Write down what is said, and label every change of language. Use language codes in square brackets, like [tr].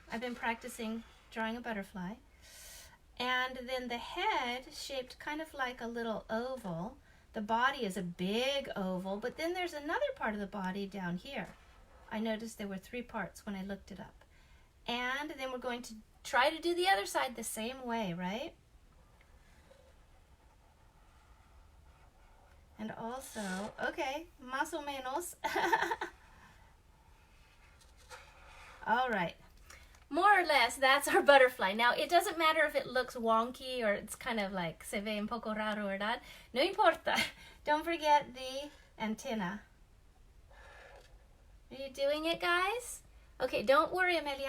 [en] I've been practicing drawing a butterfly. And then the head shaped kind of like a little oval. The body is a big oval, but then there's another part of the body down here. I noticed there were 3 parts when I looked it up. And then we're going to try to do the other side the same way, right? And also, okay, [es] más o menos. [en] All right. More or less, that's our butterfly. Now, it doesn't matter if it looks wonky or it's kind of like [es] se ve un poco raro, ¿verdad? No importa. [en] Don't forget the antenna. Are you doing it, guys? Okay, don't worry, Amelia.